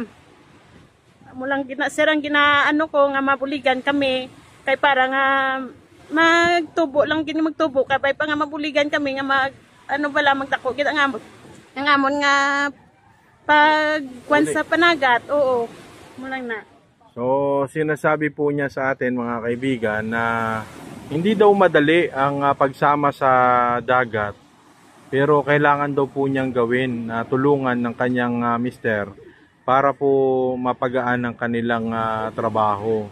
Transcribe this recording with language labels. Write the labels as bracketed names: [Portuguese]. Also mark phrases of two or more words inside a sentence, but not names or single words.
[Hiligaynon] Amo lang sir ang ginaano ko nga mabuligan kami kay para nga magtubo lang gini magtubo kay pa nga mabuligan kami nga bala magdako kita nga amon nga pagkuan sa panagat. Oo mo lang na. [Filipino] So sinasabi po niya sa atin mga kaibigan na hindi daw madali ang pagsama sa dagat, pero kailangan daw po niyang gawin na tulungan ng kanyang mister para po mapagaan ang kanilang trabaho.